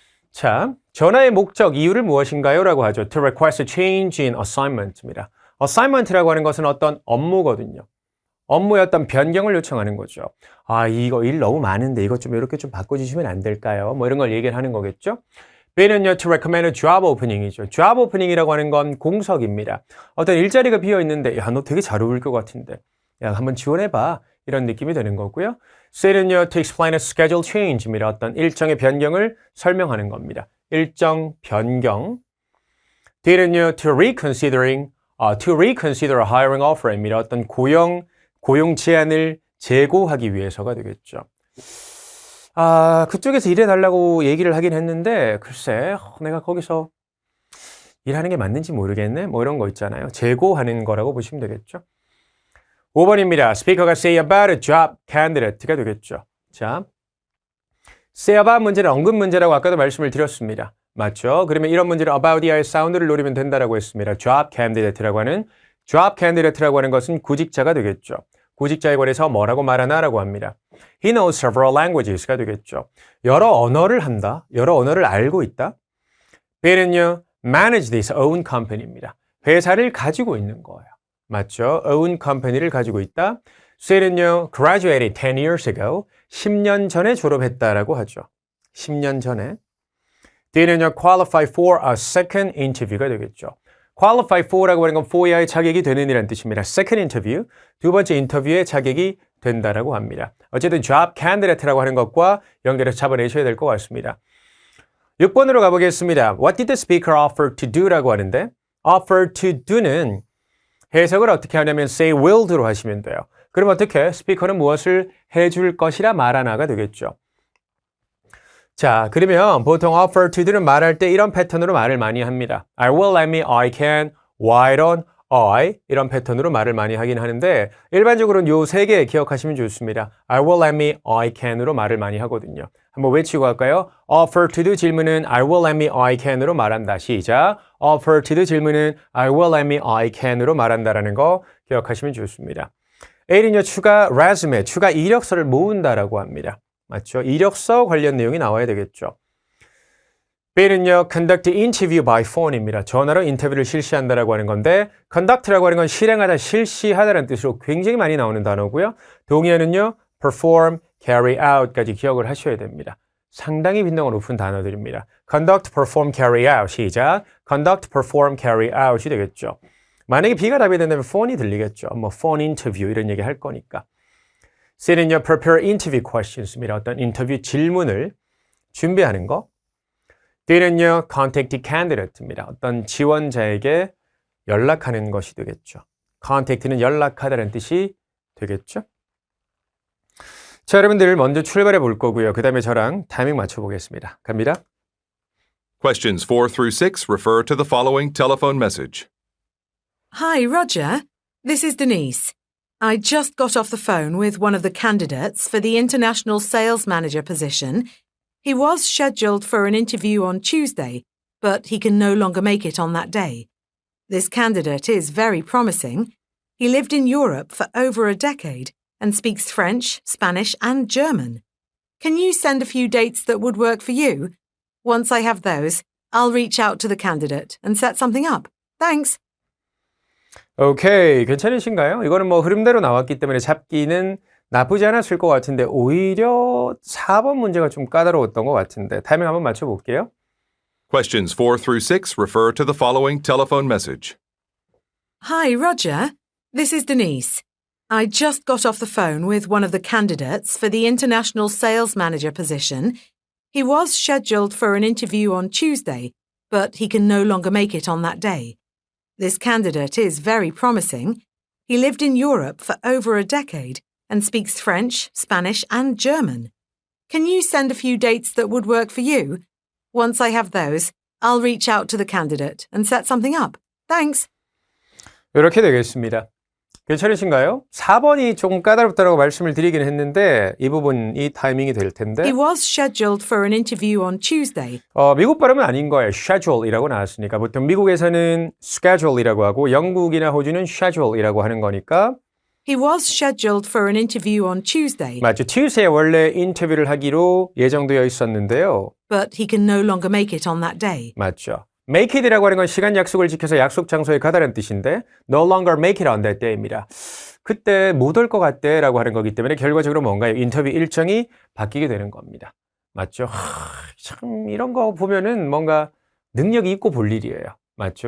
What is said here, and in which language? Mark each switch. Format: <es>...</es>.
<ko>자, 전화의 목적, 이유를 무엇인가요? 라고 하죠.</ko> <en>To request a change in assignment입니다.</en> <ko>assignment라고 하는 것은 어떤 업무거든요. 업무의 어떤 변경을 요청하는 거죠. 아, 이거 일 너무 많은데 이것 좀 이렇게 좀 바꿔주시면 안 될까요? 뭐 이런 걸 얘기를 하는 거겠죠.</ko> <en>B는요, to recommend a job opening이죠.</en> <ko>job opening이라고 하는 건 공석입니다. 어떤 일자리가 비어 있는데, 야, 너 되게 잘 어울릴 것 같은데. 야, 한번 지원해봐. 이런 느낌이 되는 거고요.</ko> <en>C는요, to explain a schedule change입니다.</en> <ko>어떤 일정의 변경을 설명하는 겁니다. 일정 변경.</ko> <en>D는요, to reconsider a hiring offer입니다.</en> <ko>어떤 고용 제안을 재고하기 위해서가 되겠죠. 아, 그쪽에서 일해달라고 얘기를 하긴 했는데 글쎄 내가 거기서 일하는 게 맞는지 모르겠네. 뭐 이런 거 있잖아요. 재고하는 거라고 보시면 되겠죠. 5번입니다.</ko> <en>스피커가 say about a job candidate가 되겠죠.</en> <ko>자, say about 문제는 언급 문제라고 아까도 말씀을 드렸습니다. 맞죠? 그러면 이런 문제는 about이의 사운드를 노리면 된다라고 했습니다. job candidate라고 하는 것은 구직자가 되겠죠. 구직자에 관해서 뭐라고 말하나라고 합니다.</ko> <en>He knows several languages가 되겠죠.</en> <ko>여러 언어를 한다. 여러 언어를 알고 있다.</ko> <en>B는요, manage this own company입니다.</en> <ko>회사를 가지고 있는 거예요. 맞죠? own company를 가지고 있다.</ko> <en>C는요, graduated 10 years ago.</en> <ko>10년 전에 졸업했다라고 하죠. 10년 전에.</ko> <en>D는요, qualify for a second interview가 되겠죠.</en> <ko>qualify for라고 하는 건 for야의 자격이 되는 이라는 뜻입니다. second interview, 두 번째 인터뷰의 자격이 된다라고 합니다. 어쨌든 job candidate라고 하는 것과 연결해서 잡아내셔야 될 것 같습니다. 6번으로 가보겠습니다.</ko> <en>What did the speaker offer to do라고 하는데 offer to do는</en> <ko>해석을 어떻게 하냐면</ko> <en>say will do로 하시면 돼요.</en> <ko>그럼 어떻게? 스피커는 무엇을 해줄 것이라 말하나가 되겠죠. 자, 그러면 보통 offer to do는 말할 때 이런 패턴으로 말을 많이 합니다.</ko> <en>I will, let me, I can, why don't I</en> <ko>이런 패턴으로 말을 많이 하긴 하는데 일반적으로는 요 세 개 기억하시면 좋습니다.</ko> <en>I will, let me, I can으로 말을 많이 하거든요.</en> <ko>한번 외치고 할까요?</ko> <en>offer to do 질문은 I will, let me, I can으로 말한다.</en> <ko>시작.</ko> <en>offer to do 질문은 I will, let me, I can으로 말한다라는 거 기억하시면 좋습니다.</en> <ko>A는요, 추가 resume, 추가 이력서를 모은다라고 합니다. 맞죠? 이력서 관련 내용이 나와야 되겠죠.</ko> <en>B는요, conduct interview by phone입니다.</en> <ko>전화로 인터뷰를 실시한다라고 하는 건데, conduct라고 하는 건 실행하다, 실시하다라는 뜻으로 굉장히 많이 나오는 단어고요. 동의어는요,</ko> <en>perform, carry out</en> <ko>까지 기억을 하셔야 됩니다. 상당히 빈도가 높은 단어들입니다.</ko> <en>conduct, perform, carry out.</en> <ko>시작.</ko> <en>conduct, perform, carry out이 되겠죠.</en> <ko>만약에 B가 답이 된다면 phone이 들리겠죠. 뭐 phone interview 이런 얘기 할 거니까.</ko> <en>C는요, prepare interview questions입니다.</en> <ko>어떤 인터뷰 질문을 준비하는 거.</ko> <en>D는요, contact the candidate입니다.</en> <ko>어떤 지원자에게 연락하는 것이 되겠죠. contact는 연락하다는 뜻이 되겠죠. 자, 여러분들 먼저 출발해 볼 거고요. 그 다음에 저랑 타이밍 맞춰보겠습니다. 갑니다.</ko> <en>Questions 4 through 6 refer to the following telephone message. Hi, Roger. This is Denise. I just got off the phone with one of the candidates for the international sales manager position. He was scheduled for an interview on Tuesday, but he can no longer make it on that day. This candidate is very promising. He lived in Europe for over a decade and speaks French, Spanish, and German. Can you send a few dates that would work for you? Once I have those, I'll reach out to the candidate and set something up. Thanks.</en> <ko>오케이, 괜찮으신가요? 이거는 뭐 흐름대로 나왔기 때문에 잡기는 나쁘지 않았을 것 같은데 오히려 4번 문제가 좀 까다로웠던 것 같은데 타이밍 한번 맞춰볼게요.</ko> <en>Questions 4 through 6 refer to the following telephone message. Hi, Roger. This is Denise. I just got off the phone with one of the candidates for the international sales manager position. He was scheduled for an interview on Tuesday, but he can no longer make it on that day. This candidate is very promising. He lived in Europe for over a decade and speaks French, Spanish, and German. Can you send a few dates that would work for you? Once I have those, I'll reach out to the candidate and set something up. Thanks.</en> <ko>이렇게 되겠습니다. 괜찮으신가요? 4번이 조금 까다롭다고 말씀을 드리긴 했는데 이 부분이 타이밍이 될 텐데</ko> <en>He was scheduled for an interview on Tuesday.</en> <ko>미국 발음은 아닌 거예요. schedule이라고 나왔으니까 보통 미국에서는 schedule이라고 하고 영국이나 호주는 schedule이라고 하는 거니까</ko> <en>He was scheduled for an interview on Tuesday.</en> <ko>맞죠. Tuesday에 원래 인터뷰를 하기로 예정되어 있었는데요.</ko> <en>But he can no longer make it on that day.</en> <ko>맞죠. make it이라고 하는 건 시간 약속을 지켜서 약속 장소에 가다는 뜻인데 no longer make it on that day입니다. 그때 못 올 것 같대 라고 하는 거기 때문에 결과적으로 뭔가요? 인터뷰 일정이 바뀌게 되는 겁니다. 맞죠? 참 이런 거 보면은 뭔가 능력이 있고 볼 일이에요. 맞죠?</ko>